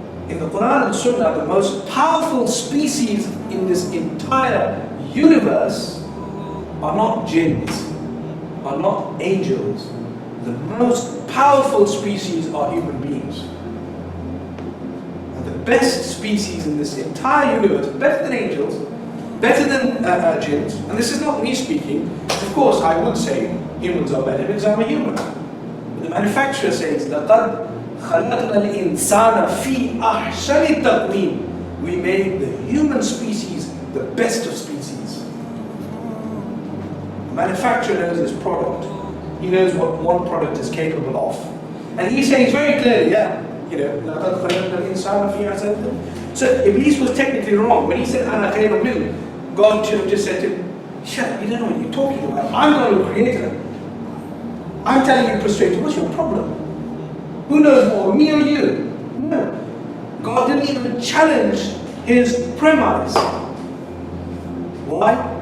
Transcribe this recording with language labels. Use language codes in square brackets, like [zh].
[en] In the Quran and Sunnah, the most powerful species in this entire universe are not jinns, are not angels. The most powerful species are human beings. And the best species in this entire universe, better than angels, better than jinns, and this is not me speaking, of course I would say humans are better because I'm a human. But the manufacturer says, [ar] لَقَدْ خَلَقْنَا الْإِنسَانَ فِي أَحْسَنِ تَقْوِيمٍ. [en] We made the human species the best of species. The manufacturer knows his product. He knows what one product is capable of. And he says very clearly, [ar] لَقَدْ خَلَقْنَا الْإِنسَانَ فِي أَحْسَنِ تَقْوِيمٍ. [en] So Iblis was technically wrong. When he said, [ar] أَنَا خَيْرٌ مِنْهُ, [en] God should have just said to him, shut up, you don't know what you're talking about. I'm going to create him. I'm telling you prostrate. What's your problem? Who knows more, me or you? No. God didn't even challenge his premise. Why?